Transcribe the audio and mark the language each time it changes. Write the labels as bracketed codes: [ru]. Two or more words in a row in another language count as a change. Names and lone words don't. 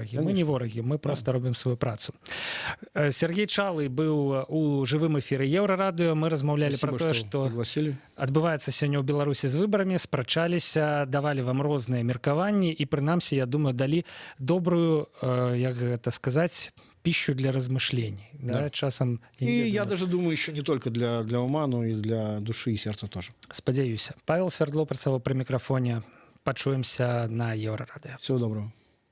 [be] Мы не ворагі, мы просто робім сваю працу. Сергей Чалы быў у жывым эфіры Еўрарадыё. Мы размаўлялі пра тое, што адбываецца сёння ў Беларусі з выбарамі, спрачаліся, давалі вам розныя меркаванні і, прынамсі, я думаю, далі добрую, як гэта сказаць, [ru] пищу для размышлений. [be] Да. Часам, [ru] я даже думаю, еще не только для ума, но и для души и сердца тоже. [be] Спадзяюся. Павел Свердлоў працаваў пры мікрафоне. Пачуемся на Еўрарадыё. [ru] Всего доброго.